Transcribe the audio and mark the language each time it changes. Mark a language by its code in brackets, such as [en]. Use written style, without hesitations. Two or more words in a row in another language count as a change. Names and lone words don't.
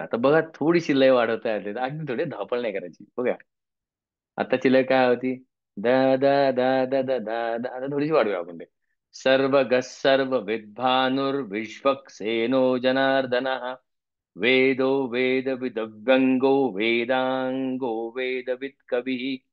[mr] आता बघा थोडीशी लय वाढवता येते, अगदी थोडी धावपळ नाही करायची. बघा आताची लय काय होती. द द द द द द द. आता थोडीशी वाढूया आपण ते. [sa] सर्व ग सर्व विद्भानुर, विश्वक्सेनो जनार्दनः, वेदो वेद विदव्यंगो, वेदांगो वेदवित् कविः.